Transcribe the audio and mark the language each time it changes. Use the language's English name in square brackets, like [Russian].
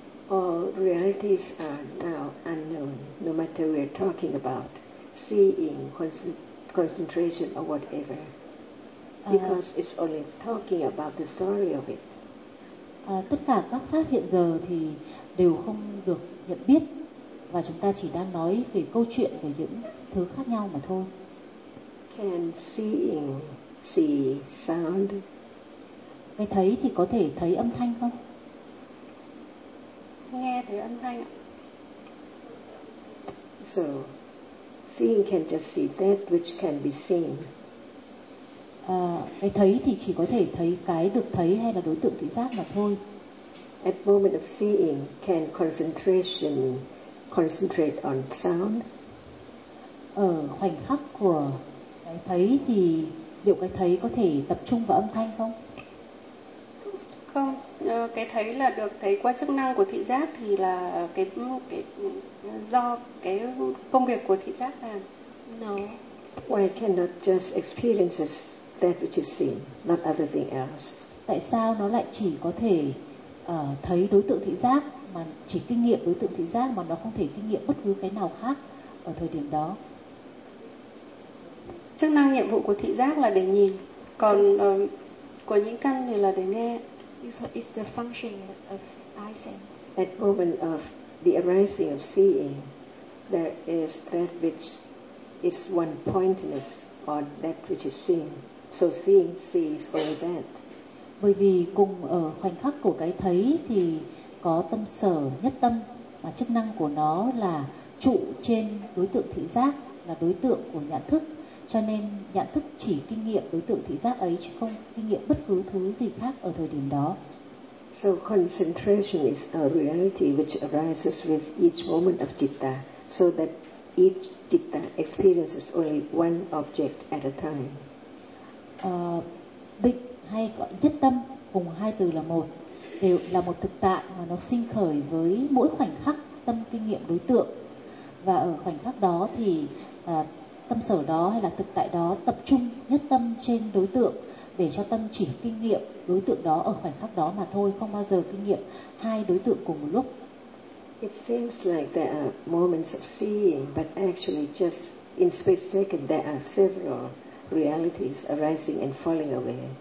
[English] All realities are now unknown, no matter we're talking about seeing, concentration or whatever, because it's only talking about the story of it. [Vietnamese] Tất cả các pháp hiện giờ thì đều không được nhận biết, và chúng ta chỉ đang nói về câu chuyện về những thứ khác nhau mà thôi. [English] Can seeing see sound? [Vietnamese] Cái thấy thì có thể thấy âm thanh không? Nghe thấy âm thanh. [English] So, seeing can just see that which can be seen. [Vietnamese] Cái thấy thì chỉ có thể thấy cái được thấy hay là đối tượng thị giác mà thôi. [English] At moment of seeing, can concentration concentrate on sound? [Vietnamese] Ở khoảnh khắc của cái thấy thì liệu cái thấy có thể tập trung vào âm thanh không? Không, cái thấy là được thấy qua chức năng của thị giác thì là cái do cái công việc của thị giác làm. [English] No. Why cannot just experience that which is seen, not other thing else? [Vietnamese] Tại sao nó lại chỉ có thể thấy đối tượng thị giác mà chỉ kinh nghiệm đối tượng thị giác mà nó không thể kinh nghiệm bất cứ cái nào khác ở thời điểm đó? Chức năng nhiệm vụ của thị giác là để nhìn, còn của những căn thì là để nghe. [English] Is the function of eye sense. At moment of the arising of seeing, there is that which is one pointedness or that which is seen. So seeing sees only that. [Vietnamese] Bởi vì cùng ở khoảnh khắc của cái thấy thì có tâm sở nhất tâm, mà chức năng của nó là trụ trên đối tượng thị giác, là đối tượng của nhận thức. Cho nên nhận thức chỉ kinh nghiệm đối tượng thị giác ấy, chứ không kinh nghiệm bất cứ thứ gì khác ở thời điểm đó. [English] So concentration is a reality which arises with each moment of citta, so that each citta experiences only one object at a time. [Vietnamese] Định hay nhất tâm cùng hai từ là một, đều là một thực tại mà nó sinh khởi với mỗi khoảnh khắc tâm kinh nghiệm đối tượng. Và ở khoảnh khắc đó thì tâm sở đó hay là thực tại đó tập trung nhất tâm trên đối tượng để cho tâm chỉ kinh nghiệm đối tượng đó ở khoảnh khắc đó mà thôi, không bao giờ kinh nghiệm hai đối tượng cùng một lúc. [English] It seems like there are moments of seeing, but actually just in split second there are several realities arising and falling away.